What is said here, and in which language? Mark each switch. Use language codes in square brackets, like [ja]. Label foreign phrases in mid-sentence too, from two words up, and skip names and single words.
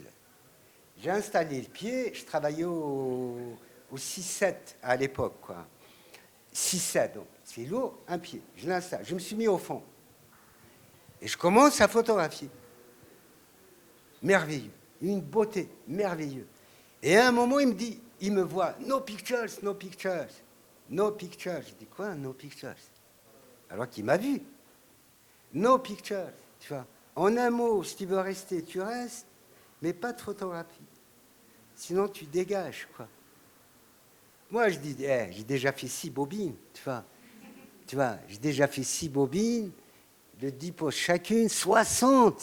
[fr] J'ai installé le pied, je travaillais au 6-7 à l'époque, quoi. 6-7, donc c'est lourd, un pied. Je l'installe, je me suis mis au fond. Et je commence à photographier. Merveilleux, une beauté, merveilleuse. Et à un moment, il me dit, il me voit, [en] no pictures, no pictures, no pictures. [fr] Je dis, quoi, [en] no pictures? [fr] Alors qu'il m'a vu. [en] No pictures, [fr] tu vois. En un mot, si tu veux rester, tu restes, mais pas de photographie. Sinon, tu dégages, quoi. Moi, je dis, j'ai déjà fait 6 bobines, tu vois, j'ai déjà fait 6 bobines, de 10 poses chacune, 60.